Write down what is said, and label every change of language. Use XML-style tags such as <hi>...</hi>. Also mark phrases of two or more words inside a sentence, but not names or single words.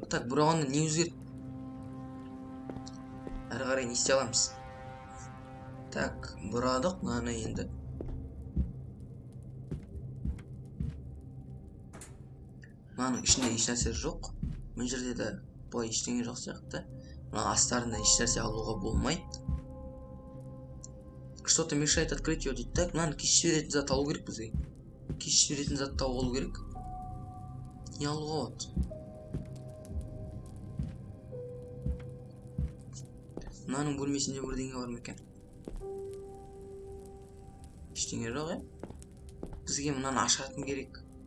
<kk>Так, бұрағанда не өзгерді? Әрі қарай не істей аламыз? Так, бұрадық. Мынаны енді. Мынаның ішінде ешнәрсе жоқ. Мына жерде де былай ештеңе жоқ сияқты. Мына астарында ешнәрсе алуға болмайды.</kk> <ru>Что-то мешает открыть ее дейді.</ru> <kk>Так, мынаны кешіп жіберетін зат алу керек бізге. Кешіп жіберетін зат тауып алу керек. Не алуға болады? Мынаның бөлмесінде бірдеңе бар ма екен? Ештеңе жоқ, Бізге мынаны ашатын керек.</kk>